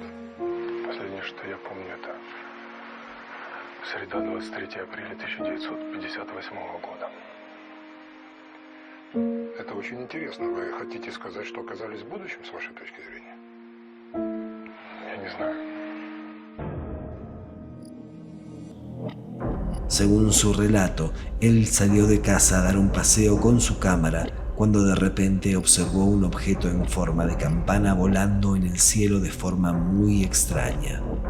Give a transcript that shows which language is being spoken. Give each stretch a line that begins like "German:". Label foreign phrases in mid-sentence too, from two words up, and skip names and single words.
Russian: Последнее, что я помню, это среда, 23 апреля 1958 года. Это очень интересно. Вы хотите сказать, что оказались в будущем, с вашей точки зрения? Я не знаю.
Spanish: Según su relato, él salió de casa a dar un paseo con su cámara cuando de repente observó un objeto en forma de campana volando en el cielo de forma muy extraña.